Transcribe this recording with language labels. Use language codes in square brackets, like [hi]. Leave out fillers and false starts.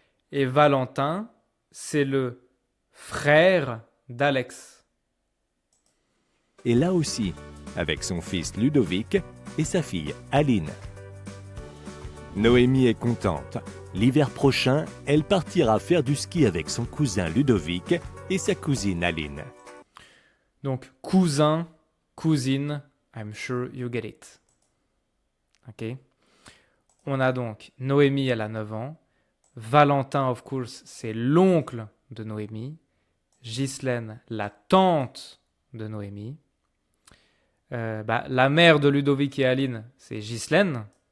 [fr] Et Valentin, c'est le frère d'Alex. est là aussi, avec son fils Ludovic et sa fille Aline. Noémie est contente. L'hiver prochain, elle partira faire du ski avec son cousin Ludovic et sa cousine Aline. [en] Donc, cousin, cousine, I'm sure you get it. Ok. [fr] On a donc Noémie, elle a 9 ans. Valentin, [en] of course, [fr] c'est l'oncle de Noémie. Ghislaine, la tante de Noémie. La mère de Ludovic et Aline, c'est Ghislaine.